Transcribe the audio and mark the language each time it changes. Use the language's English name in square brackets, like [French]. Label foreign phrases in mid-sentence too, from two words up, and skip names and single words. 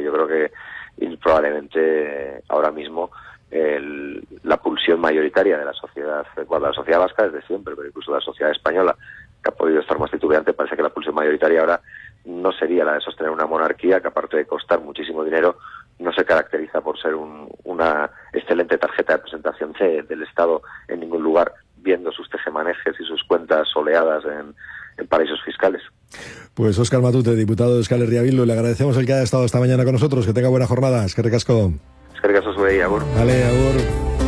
[Spanish] yo creo que probablemente ahora mismo la pulsión mayoritaria de la sociedad, bueno, la sociedad vasca desde siempre, pero incluso la sociedad española, que ha podido estar más titubeante, parece que la pulsión mayoritaria ahora no sería la de sostener una monarquía que, aparte de costar muchísimo dinero, no se caracteriza por ser una excelente tarjeta de presentación del Estado en ningún lugar, viendo sus tejemanejes y sus cuentas soleadas en paraísos fiscales. Pues Óscar Matute, diputado de Euskal Herria Bildu, le agradecemos el que haya estado esta mañana con nosotros. Que tenga buena jornada. [Basque] Eskerrik asko. Eskerrik asko zuei, agur. [Spanish] Vale, agur.